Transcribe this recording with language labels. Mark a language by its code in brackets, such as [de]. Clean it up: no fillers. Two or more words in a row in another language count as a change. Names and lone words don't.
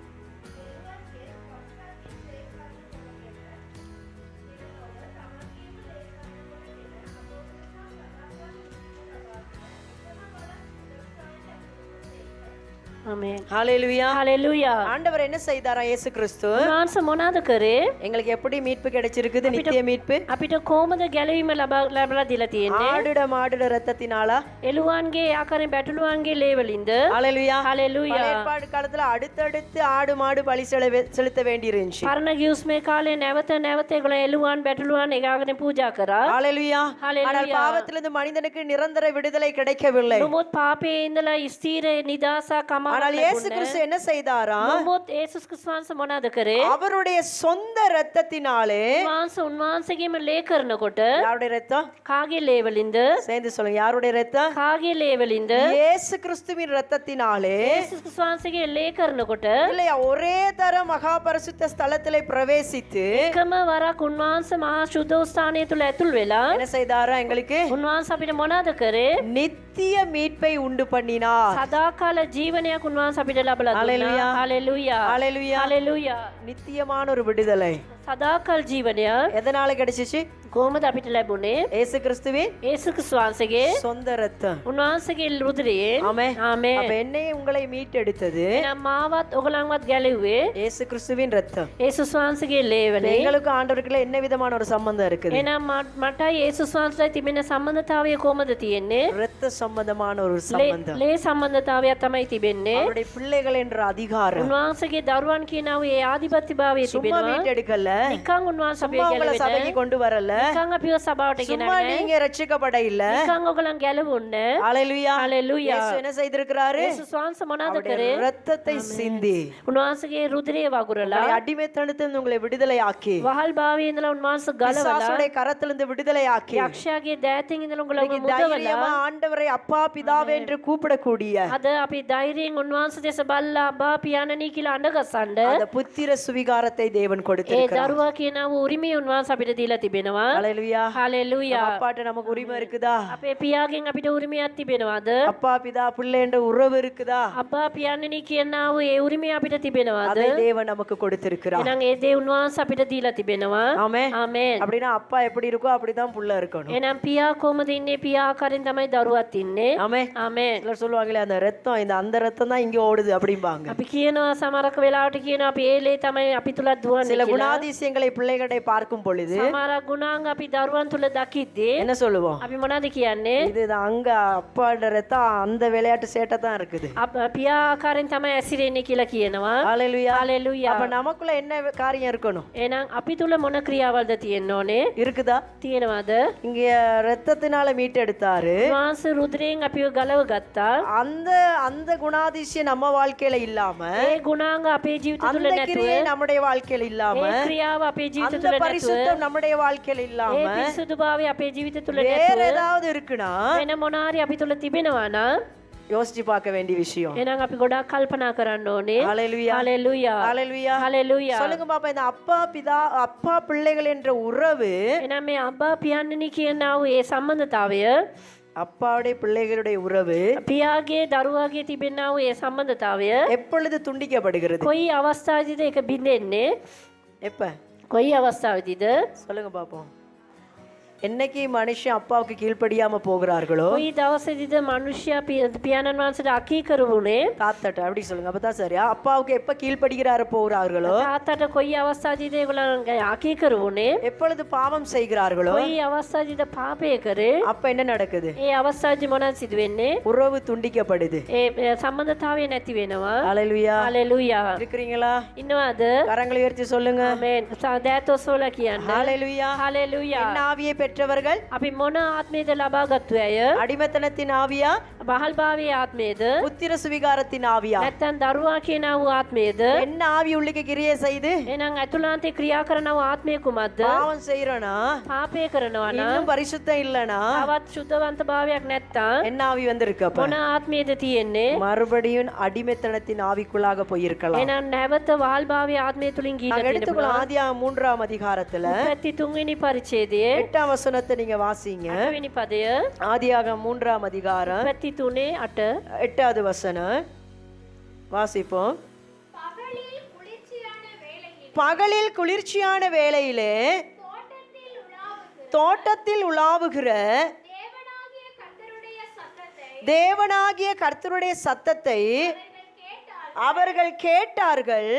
[si] ආමේන්. [ta] ஹalleluya. [si] හalleluya. [ta] ஆண்டவர் என்ன செய்தாரா? இயேசு கிறிஸ்து [si] උන්වහන්සේ මොනවාද කරේ? [ta] எங்களுக்கு எப்படி மீட்பு கிடைச்சிருக்குது? நித்திய மீட்பு. [si] අපිට කොහොමද ගැලවීම ලැබලා දීලා තියෙන්නේ? [ta] ஆடுட ரத்தத்தினாலா? [si] එළුවන්ගේ ආකාරයෙන් බැටළුවන්ගේ ලේ වලින්ද? [ta] ஹalleluya. [si] හalleluya. [ta] பழைய ஏற்பாடு காலத்துல அடுத்தடுத்து ஆடு மாடு பலி செலுத்த வேண்டியிருந்துச்சு. [si] පරණ ගිවිසුමේ කාලේ නැවත ඒගොල්ලෝ එළුවන් බැටළුවන් ඒගාගෙන පූජා කරා. [ta] ஹalleluya. Hallelujah. ஆனால் பாவத்திலிருந்து மனிதனுக்கு நிரந்தர விடுதலை கிடைக்கவில்லை. [si] නමුත් පාපයේ ඉඳලා ස්ථීර නිදාසක් [ta] ஆனால் இயேசு கிறிஸ்து என்ன செய்தாரா? [si] නමුත් යේසුස් ක්‍රිස්තුස් වහන්සේ මොනවද කරේ? [ta] அவருடைய சொந்த இரத்தத்தினாலே. [si] උන්වහන්සේගේම ලේ කරනකොට [ta] யாருடைய இரத்தம்? [si] කාගේ ලේ වලින්ද? [ta] சேர்ந்து சொல்லுங்க. யாருடைய இரத்தம்? [si] කාගේ ලේ වලින්ද? [ta] இயேசு கிறிஸ்துவின் இரத்தத்தினாலே. [si] යේසුස් ක්‍රිස්තුස් වහන්සේගේ ලේ කරනකොට [ta] இல்லையா? ஒரே தர மகா பரிசுத்த ஸ்தலத்திலே பிரவேசித்து [si] එකම වරක් උන්වහන්සේ මහා ශුද්ධ ස්ථානය තුල ඇතුල් වෙලා [ta] என்ன செய்தாரா? எங்களுக்கு [si] උන්වහන්සේ අපිට මොනවද කරේ? [ta] நித்திய மீட்பை உண்டு பண்ணினார். [si] සදාකාල ජීවනයක් උන්වහන්සේ අපිට ලබලා Hallelujah. දුන්නා. හalleluya. [ta] ஹalleluya. [si] හalleluya. [ta] நித்தியமான ஒரு விடுதலை [si] සදාකාල ජීවනයක් [ta] எதனால கிடைச்சிச்சு? [si] කොහොමද අපිට ලැබුණේ? [ta] இயேசு கிறிஸ்துவின் [si] යේසුස් ක්‍රිස්තුස් වහන්සේගේ [ta] சொந்த இரத்தம். [si] උන්වහන්සේගේ රුධිරයෙන් [ta] ஆமென். [si] ආමේන්. [ta] அப்ப என்னையே உங்களை மீட்டெடுத்தது [si] එහෙනම් මාවත් ඔගලන්වත් ගැලෙව්වේ [ta] இயேசு கிறிஸ்துவின் இரத்தம். [si] යේසුස් වහන්සේගේ ලේ වලින්. [ta] எங்களுக்கு ஆண்டவருக்குள்ள என்ன விதமான ஒரு சம்பந்தம் இருக்குது? [si] එහෙනම් මට යේසුස් වහන්සේට තිබෙන සම්බන්ධතාවය කොහොමද තියෙන්නේ? [ta] இரத்த சம்பந்தமான ஒரு சம்பந்தம். [si] ලේ සම්බන්ධතාවයක් තමයි තිබෙන්නේ. [ta] அவருடைய பிள்ளைகள் என்ற அதிகாரம். [si] උන්වහන්සේගේ දරුවන් කියනවා ඒ ආධිපත්‍යභාවය [ta] சும்மா [si] තිබෙනවා. [ta] மீட்டெடுக்கல. [si] නිකන් උන්වහන්සේ අපිව [ta] சும்மா உங்களை [si] ගැලවෙන්නේ. [ta] சபைக்கு கொண்டு வரல. [si] නිකන් අපිව සභාවට [ta] சும்மா [si] ගෙනන්නේ. [ta] நீங்க ரட்சிக்கப்பட இல்ல. [si] නිකන් ඔයගලන් ගැලවුන්නේ. [ta] ஹalleluya. [si] හalleluya. [ta] இயேசு என்ன செய்திருக்கிறாரு? [si] යේසුස් වහන්සේ මොනවද [ta] அவருடைய [si] කරේ? [ta] இரத்தத்தை சிந்தி [si] උන්වහන්සේගේ රුධිරය වගුරලා [ta] உங்களை அடிமைத்தனத்திலிருந்து உங்களை விடுதலையாக்கி [si] වහල් භාවයේ ඉඳලා උන්වහන්සේ ගලවලා [ta] பிசாசுடைய கரத்திலிருந்து விடுதலையாக்கி [si] යක්ෂයාගේ දෑතින් ඉඳලා උங்களை [ta] இன்னைக்கு தைரியமா [si] මුදවලා [ta] ஆண்டவரை அப்பா பிதாவே என்று கூப்பிடக்கூடிய [si] අද අපි ධෛර්යයෙන් උන්වහන්සේ දෙස බලලා අබ්බා පියාණනි කියලා අඬගසන්න [ta] அந்த புத்திர சுவிகாரத்தை தேவன் [si] ඒ [ta] கொடுத்திருக்கிறார். [si] දරුවා කියනවා උරිමය උන්වහන්සේ අපිට දීලා තිබෙනවා. [ta] ஹalleluya. [si] හalleluya. [ta] அப்பாட்ட நமக்கு உரிமை இருக்குதா? [si] අපේ පියාගෙන් අපිට උරිමයක් තිබෙනවද? [ta] அப்பா பிதா பிள்ளை என்ற உறவு இருக்குதா? [si] අබ්බා පියාණනි කියනවා ඒ උරිමය අපිට තිබෙනවද? [ta] அதை தேவன் நமக்கு கொடுத்திருக்கிறார். [si] එහෙනම් ඒ දේ උන්වහන්සේ අපිට දීලා තිබෙනවා. [ta] ஆமென். [si] ආමේන්. [ta] அப்படின்னா அப்பா எப்படி இருக்கோ அப்படிதான் புள்ள இருக்கணும். [si] එහෙනම් පියා කොහමද ඉන්නේ? පියා ආකාරයෙන් තමයි දරුවත් ඉන්නේ. [ta] ஆமென். [si] ආමේன். [ta] சிலர் சொல்லுவாங்களே அந்த ரத்தம் அந்த ரத்தம் தான் இங்க ஓடுது அப்படிம்பாங்க. [si] අපි කියනවා සමහරක වෙලාවට කියනවා අපි ඒ ලේ තමයි අපි තුල දුවන්නේ [ta] சில [si] කියලා. [ta] குணாதி குணாதிசயங்களை பிள்ளைகளை பார்க்கும் பொழுது [si] සමහර ගුණාංග අපි දරුවන් තුල දකිද්දී [ta] என்ன சொல்லுவோம்? [si] අපි මොනවද කියන්නේ? [ta] இதுதான் அங்க அப்பாட ரத்தம் அந்த விளையாட்டு சேட்டை தான் இருக்குது. [si] පියා ආකාරයෙන් තමයි ඇසිරෙන්නේ කියලා කියනවා. [ta] ஹalleluya. [si] හalleluya. [ta] அப்ப நமக்குள்ள என்ன காரியம் இருக்கணும்? [si] එහෙනම් අපි තුල මොන ක්‍රියාවල්ද තියෙන්න ඕනේ? [ta] இருக்குதா? [si] තියෙනවද? [ta] இங்க ரத்தத்தினால மீட்டெடுத்தாரு. [si] මාංශ රුධිරයෙන් අපිව ගලව ගත්තා. [ta] அந்த அந்த குணாதிசயம் நம்ம வாழ்க்கையில இல்லாம [si] ඒ ගුණාංග අපේ ජීවිත තුල [ta] அந்த [si] නැතුව [ta] கிரியை நம்முடைய வாழ்க்கையில இல்லாம [si] ඒ ක්‍රියාව අපේ ජීවිත [ta] அந்த [si] තුල නැතුව [ta] பரிசுத்தம் நம்முடைய வாழ்க்கையில இல்லாம [si] ඒ පිරිසුදුභාවය අපේ ජීවිත තුල [ta] வேற [si] නැතුව [ta] ஏதாவது இருக்குன்னா [si] වෙන මොනාරි අපි තුල තිබෙනවා නම් [ta] யோசிச்சு பார்க்க வேண்டிய விஷயம். [si] එහෙනම් අපි ගොඩාක් කල්පනා කරන්න ඕනේ. [ta] ஹalleluya. [si] හalleluya. [ta] ஹalleluya. [si] හalleluya. [ta] சொல்லுங்க பாப்பா, இந்த அப்பா பிள்ளைகள் என்ற உறவு [si] එහෙනම් මේ අබ්බා පියාණනි කියනා වූ ඒ සම්බන්ධතාවය [ta] அப்பாவுடைய பிள்ளைகளுடைய உறவு [si] පියාගේ දරුවාගේ තිබෙනා වූ ඒ සම්බන්ධතාවය [ta] எப்பொழுது துண்டிக்கப்படுகிறது? [si] කොයි අවස්ථාවේදීද ඒක බිඳෙන්නේ? [ta] எப்ப? [si] කොයි අවස්ථාවේදීද? [ta] சொல்லுங்க பாப்போம். என்னைக்கு மனுஷன் அப்பாவுக்கு கீழ்ப்படியாம போகிறார்களோ [si] කොයි දවසේදීද මිනිසයා පියාණන් වහන්සේට අකීකරු වුණේ? [ta] தாத்தட்ட அப்படி சொல்லுங்க, அப்பதான் சரியா. அப்பாவுக்கு எப்ப கீழ்ப்படுகிறார போகிறார்களோ, [si] තාත්තට කොයි අවස්ථාවේදීද ඒගොල්ලෝ අකීකරු වුණේ? [ta] எப்பொழுது பாவம் செய்கிறார்களோ [si] කොයි අවස්ථාවේදීද පාපය කරේ? [ta] அப்ப என்ன நடக்குது? [si] ඒ අවස්ථාවේදී මොනවද සිදු වෙන්නේ? [ta] உறவு துண்டிக்கப்படுது. [si] ඒ සම්බන්ධතාවය නැති වෙනවා. [ta] ஹalleluya. [si] හalleluya. [ta] இருக்கிறீங்களா? [si] ඉන්නවද? [ta] கரங்களை உயர்த்தி சொல்லுங்க. [si] ආමේන්. දෑතොස්වල කියන්න. [ta] ஹalleluya. [si] හalleluya. [ta] என்ன ஆவியை பெற்றவர்கள்? [si] අපි මොන ආත්මයේද ලබා ගත්තු අය? [ta] அடிமைத்தனத்தின் ஆவியா, [si] බහල්භාවයේ ආත්මයේද? [ta] புத்திர சுவிகாரத்தின் ஆவியா? [si] නැත්නම් දරුවා කියන වූ ආත්මයේද? [ta] என்ன ஆவி உள்ளுக்கு கிரியை செய்து [si] එහෙනම් ඇතුළාන්තේ ක්‍රියා කරන වූ ආත්මය කුමක්ද? [ta] பாவம் செய்யறனா, [si] පාපය කරනවා නම් [ta] இன்னும் பரிசுத்தம் இல்லனா, [si] තවත් සුද්ධවන්ත භාවයක් නැත්නම් [ta] என்ன ஆவி வந்திருக்கு? அப்ப [si] මොන ආත්මයේද තියෙන්නේ? [ta] மறுபடியும் அடிமைத்தனத்தின் ஆவிக்குள்ளாக போயிருக்கலாம். [si] එහෙනම් නැවත වහල්භාවයේ ආත්මය තුලින් ගිහිලා [ta] நாங்க [si] තියෙනවා. [ta] எடுத்துக்கலாம் ஆதியாகமம் 3ஆம் அதிகாரத்துல [si] 33 වෙනි පරිච්ඡේදයේ [ta] 8ஆம் வசனத்தை நீங்க வாசிங்க. [si] 8 වෙනි පදය [ta] ஆதியாகமம் 3ஆம் அதிகாரம் [si] 33 8 [ta] 8வது வசனம் வாசிப்போம். பகலில் குளிர்ச்சியான வேளையிலே தோட்டத்தில் உலாவுகிற தேவனாகிய கர்த்தருடைய சத்தத்தை அவர்கள் கேட்டார்கள்.